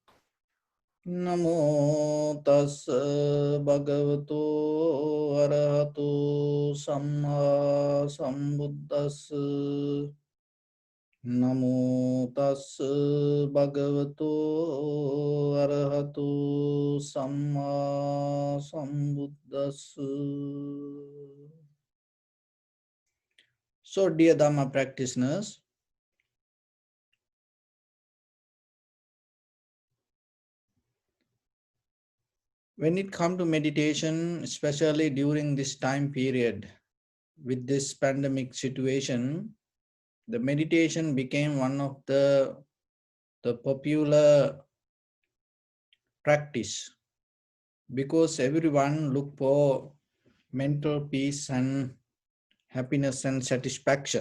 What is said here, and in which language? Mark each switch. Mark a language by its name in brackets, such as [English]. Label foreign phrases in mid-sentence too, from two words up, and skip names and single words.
[Pali] Namo tassa bhagavato arahato samma sambuddhassa. Namo tassa bhagavato arahato samma sambuddhassa. [English] So, dear Dhamma practitioners, when it comes to meditation, especially during this time period with this pandemic situation, the meditation became one of the popular practice because everyone look for mental peace and happiness and satisfaction.